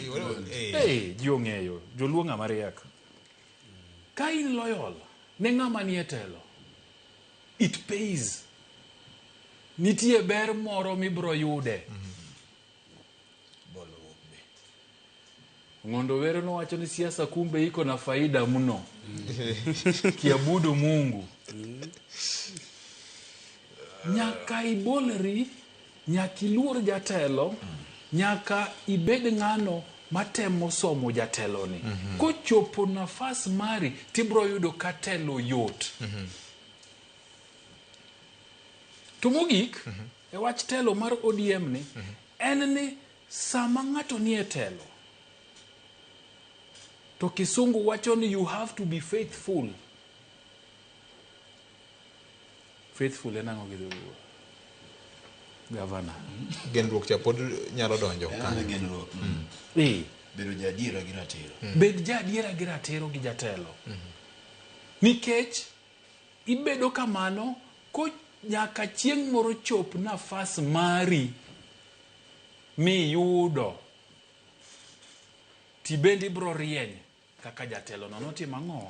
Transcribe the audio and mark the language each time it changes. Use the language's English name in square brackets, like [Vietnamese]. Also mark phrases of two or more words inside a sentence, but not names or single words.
[Luo (Kenya and Tanzania)] Ji ong'eyo. Joluo ng'ama riek. Ka in loyal ne ng'ama ni e telo, [English] it pays. [Luo (Kenya and Tanzania)] Nitie ber moro mibro yude. Ngondo wero no wacho ni [Swahili] siasa kumbe iko na faida [Luo (Kenya and Tanzania)] mno. [Swahili] Kiabudu Mungu. [Luo (Kenya and Tanzania)] Nyaka ibolri, nyaka iluor jatelo, nyaka ibed ng'ano matemo somo jatelo ni. Kochopo nafas mari tibro yudo katelo yot. To mogik e wach telo mar ODM ni en ni sama ng'ato ni e telo to kisungu wacho ni [English] you have to be faithful. [Luo (Kenya and Tanzania)] Faithful en ang'o gi dholuo? Governor. Genruok cha pod nyalo donjo ka. Genruok. Bedo jadiera gi ratiro. Bed jadiera gi ratiro gi jatelo. Nikech ibedo kamano ko nyaka chieng' moro chop nafas mari mi yudo ti bendi bro rieny kaka jatelo no notimo ang'o?